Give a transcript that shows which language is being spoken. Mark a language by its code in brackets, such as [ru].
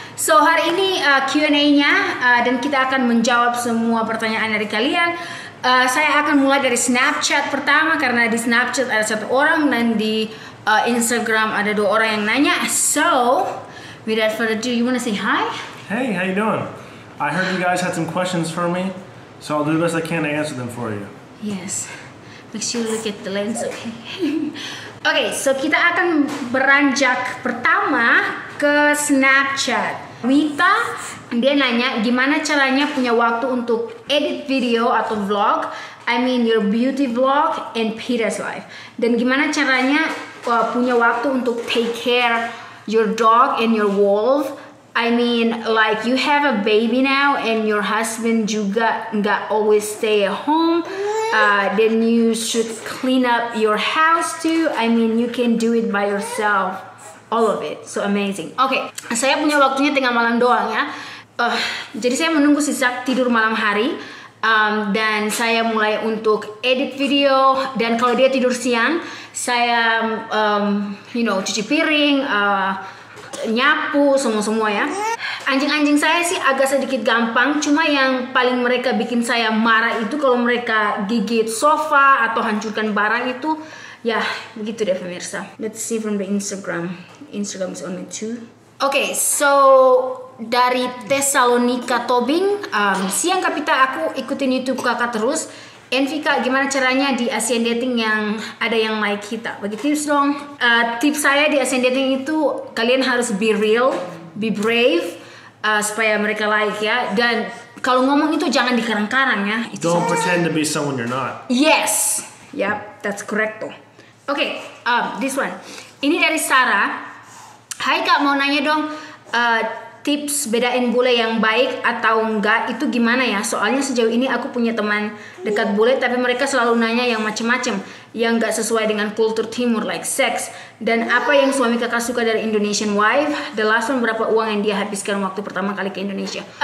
[id] So hari ini Q&A-nya dan kita akan menjawab semua pertanyaan dari kalian. Saya akan mulai dari Snapchat pertama karena di Snapchat ada satu orang dan di Instagram ada 2 orang yang nanya. [en] So without further ado, you wanna say hi? Hey, how you doing? I heard you guys had some questions for me, so I'll do the best I can to answer them for you. Yes. Make sure you look at the lens, okay? [id] Okay, so kita akan beranjak pertama ke Snapchat. Wita, dia nanya gimana caranya punya waktu untuk edit video atau vlog. [en] I mean your beauty vlog and Peter's life. [id] Dan gimana caranya punya waktu untuk [en] take care your dog and your wolf. I mean, like you have a baby now and your husband [id] juga nggak [en] always stay at home. Then you should clean up your house too. I mean, you can do it by yourself. All of it, so amazing. [id] Oke, saya punya waktunya tengah malam doang ya. Jadi saya menunggu sisa tidur malam hari. Dan saya mulai untuk edit video. Dan kalau dia tidur siang, saya cuci piring, nyapu semua ya. Anjing-anjing saya sih agak sedikit gampang, cuma yang paling mereka bikin saya marah itu kalau mereka gigit sofa atau hancurkan barang itu. Ya begitu deh pemirsa. [en] Let's see from the Instagram. Instagram is only 2. [id] Okay, so dari Tesalonika Tobing, siang Kapita, aku ikutin YouTube kakak terus. Envika, gimana caranya di Asian Dating yang ada yang like kita? Bagi tips dong. Tips saya di Asian Dating itu kalian harus [en] be real, be brave, [id] supaya mereka like ya. Dan kalau ngomong itu jangan dikarang-karang ya. [en] Don't pretend to be someone you're not. Yes, yep, that's correct tuh. Okay, this one. [id] Ini dari Sarah. Hai kak, mau nanya dong, tips bedain bule yang baik atau enggak itu gimana ya? Soalnya sejauh ini aku punya teman dekat bule, tapi mereka selalu nanya yang macem-macem, yang enggak sesuai dengan kultur timur, like sex. Dan apa yang suami kakak suka dari Indonesian wife? [en] The last one, [id] berapa uang yang dia habiskan waktu pertama kali ke Indonesia?